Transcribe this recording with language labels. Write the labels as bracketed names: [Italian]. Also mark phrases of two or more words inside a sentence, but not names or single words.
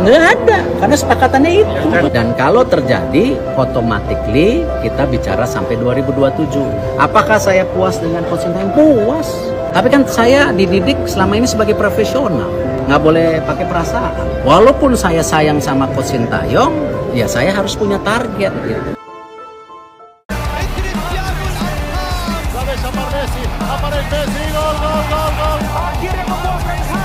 [Indonesian] Nggak ada, karena sepakatannya itu. Dan kalau terjadi, automatically kita bicara sampai 2027. Apakah saya puas dengan Coach Sintayong? Puas. Tapi kan saya dididik selama ini sebagai profesional, nggak boleh pakai perasaan. Walaupun saya sayang sama Coach Sintayong, ya saya harus punya target gitu. [Spanish] Aparece Messi, gol, gol, gol, gol. Quiere con